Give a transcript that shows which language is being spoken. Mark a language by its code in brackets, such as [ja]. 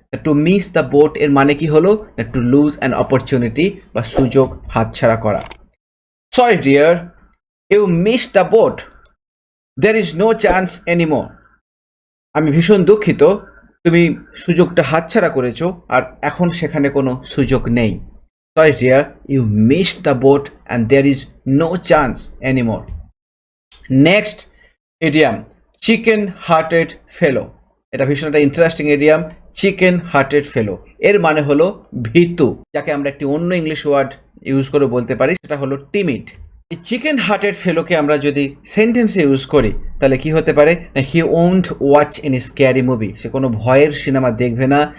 [en] to miss the boat [bn] এর মানে কি হলো, [en] to lose an opportunity [bn] বা সুযোগ হাতছাড়া করা। [en] Sorry dear, you miss the boat, there is no chance anymore. [bn] আমি ভীষণ দুঃখিত, তুমি সুযোগটা হাতছাড়া করেছো আর এখন সেখানে কোনো সুযোগ নেই। [en] Sorry dear, you missed the boat and there is no chance anymore. Next idiom, chicken hearted fellow. [bn] এটা ভীষণ একটা ইন্টারেস্টিং ইডিয়াম, [en] Chicken hearted fellow. [bn] এর মানে হলো ভীতু, যাকে আমরা একটি অন্য ইংলিশ ওয়ার্ড ইউজ করে বলতে পারি, সেটা হলো টিমিড। এই চিকেন হার্টেড ফেলোকে আমরা যদি সেন্টেন্সে ইউজ করি তাহলে কি হতে পারে, [en] he won't watch any scary movie, [bn] সে কোনো ভয়ের সিনেমা দেখবে না।